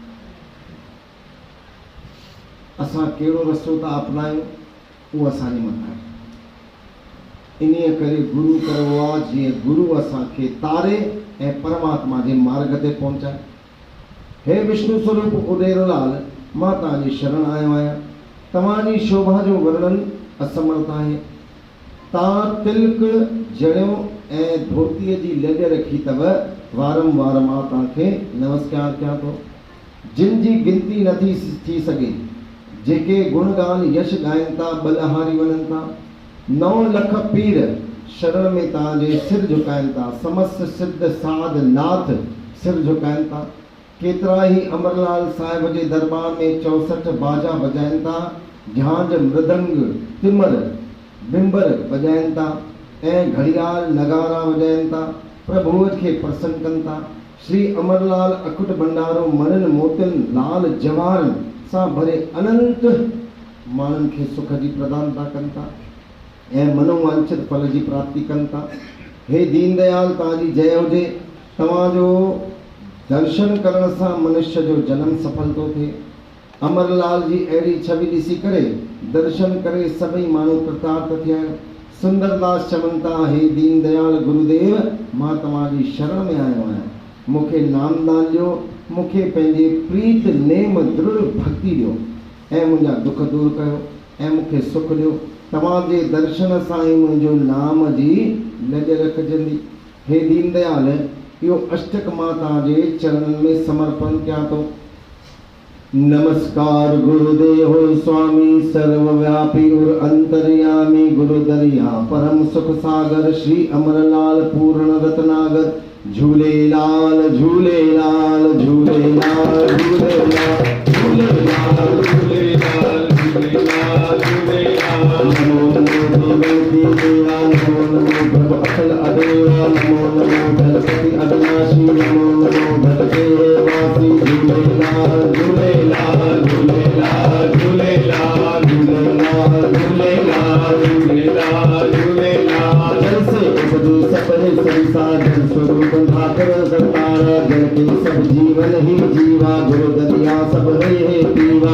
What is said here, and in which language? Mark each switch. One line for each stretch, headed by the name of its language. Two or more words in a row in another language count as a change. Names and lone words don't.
Sindhi: असां कहिड़ो रस्तो था अपनायूं, उहो असांजे मथां आहे। इन्हीअ करे गुरु करिणो आहे जीअं गुरु असांखे तारे ऐं परमात्मा जे मार्ग ते पहुचाए। हे विष्णु स्वरूप उॾेरोलाल, मां तव्हांजी शरण आयो आहियां। तव्हांजी शोभा जो वर्णन असमर्थ आहे। तव्हां तिलक जड़ियो ऐं धोतीअ जी लॼ रखी अथव। वारंवार मां तव्हांखे नमस्कार कयां थो। जिन जी गिनती नथी थी सघे, जेके गुण गान यश ॻाइनि था, बलिहारी वञनि था। 9 लख पीर शरण में तव्हांजे सिर झुकाइनि था। समस्त सिद्ध साध नाथ सिर झुकाइनि था। केतिरा ई अमरलाल साहिब जे दरबार में 64 बाजा बजाइनि था। झांझ, मृदंग, तिमर, बिंबर बजाइनि था ऐं घड़ियाल नगारा वॼाइनि था। प्रभुअ खे प्रसन्न कनि था। श्री अमरलाल अकुट भंडारो मननि मोतियुनि लाल जवाहरनि सां भरे अनंत माण्हुनि खे सुख जी प्रदानता कनि था ऐं मनोवांछित फल जी प्राप्ति कनि था। हे दीनदयाल, तव्हांजी जय हुजे। तव्हांजो दर्शन करण सां मनुष्य जो जन्म सफल थो थिए। अमरलाल जी अहिड़ी छवि ॾिसी करे दर्शन करे सभई माण्हू कृतार्थ थिया। सुंदरदास चवनि था, हे दीनदयाल गुरुदेव, मां तव्हांजी शरण में आयो आहियां। मूंखे नामदान ॾियो, मूंखे पंहिंजे प्रीत नेम दृढ़ भक्ति ॾियो ऐं मुंहिंजा दुख दूर कयो ऐं मूंखे सुख ॾियो। तव्हांजे दर्शन सां ई मुंहिंजो नाम जी लॼ रखजंदी। हे दीनदयाल, इहो अष्टक मां तव्हांजे चरणनि में समर्पण कयां थो।
Hindi: नमस्कार गुरुदेव स्वामी सर्वव्यापी और अंतर्यामी गुरुदरिया परम सुख सागर श्री अमरलाल पूर्ण रत्नागर। झूलेलाल झूलेलाल झूलेलाल झूलेलाल झूलेलाल झूलेलाल झूलेलाल झूलेलाल। नमो नमो देवी देवा, नमो नमो भव अखिल अदेवा, नमो नमो गणपति अविनाशी, नमो नमो भटके वासी। झूलेलाल झूलेलाल झूलेलाल झूलेलाल झूलेलाल झूलेलाल झूलेलाल झूलेलाल। जल से उपजे सपने संसार स्वरूप धाकर करतारा। जल के सब जीवन ही जीवा, गुरु दरिया सब है पीवा।